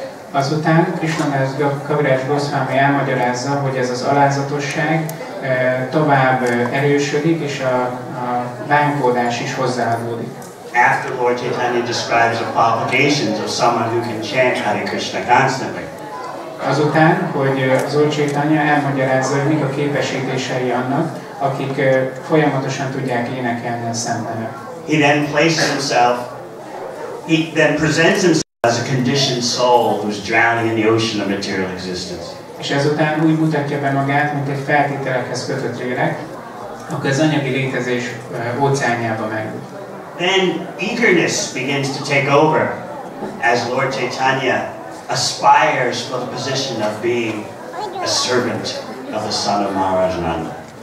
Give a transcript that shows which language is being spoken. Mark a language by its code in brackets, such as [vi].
[hu] Azután Kaviraj Goswami elmagyarázza, hogy ez az alázatosság tovább erősödik, és a bánkódás is hozzáadódik. [en] After Lord Chaitanya describes the qualifications of someone who can chant Hare Krishna constantly. [hu] Azután, hogy az Úr Chaitanya elmagyarázza, hogy mik a képesítései annak, akik folyamatosan tudják énekelni a Szent Nevet. [en] He then places himself, he then presents himself as a conditioned soul who's drowning in the ocean of material existence. [hu] És ezután úgy mutatja be magát, mint egy feltételekhez kötött lélek, akkor az anyagi létezés óceánjába merül. [en] Then eagerness begins to take over as Lord Chaitanya aspires for the position of being a servant of the son of Maharaj Nanda.